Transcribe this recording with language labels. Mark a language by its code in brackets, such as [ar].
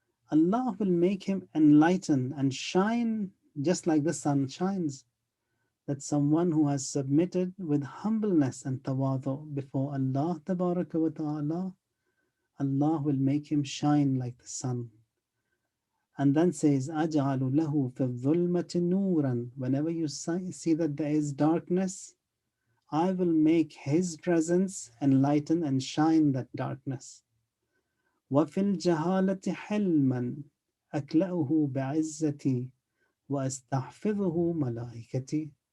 [en] Allah will make him enlighten and shine just like the sun shines. That someone who has submitted with humbleness and tawadu before Allah Tabaraka wa Ta'ala, Allah will make him shine like the sun. And then says, [ar] أَجْعَلُ لَهُ فِي الظُّلْمَةِ نُورًا. [en] Whenever you see that there is darkness, I will make his presence enlighten and shine that darkness. [ar] وَفِي الْجَهَالَةِ حِلْمًا أَكْلَأُهُ بِعِزَّتِي وَأَسْتَحْفِظُهُ مَلَائِكَتِي.